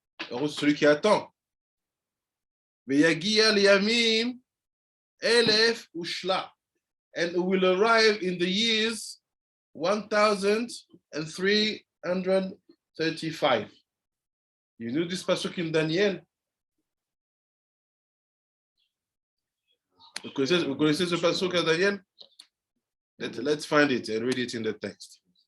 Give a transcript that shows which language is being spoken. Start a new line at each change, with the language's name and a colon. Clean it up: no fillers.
French: Heureux celui qui attend.
Hebrew: Veyagia liyamim elef ushla,
English: and it will arrive in the years 1335. You know this pasuk in Daniel?
French: Vous connaissez ce pasuk
English: in Daniel? Let's find it and read it in the text.